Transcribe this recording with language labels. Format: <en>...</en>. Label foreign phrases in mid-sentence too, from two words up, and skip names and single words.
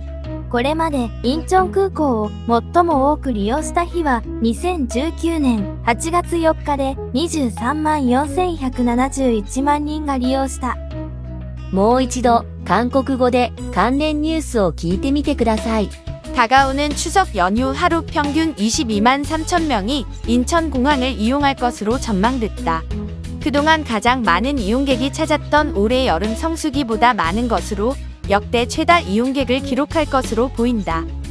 <ja>これまでインチョン空港を最も多く利用した日は2019年8月4日で23万4171万人が利用した。もう一度、韓国語で関連ニュースを聞いてみてください。</ja> <ko>다가오는 추석 연휴 하루 평균 22만 3천 명이 인천공항을 이용할 것으로 전망됐다. 그동안 가장 많은 이용객이 찾았던 올해 여름 성수기보다 많은 것으로 역대 최다 이용객을 기록할 것으로 보인다.</ko>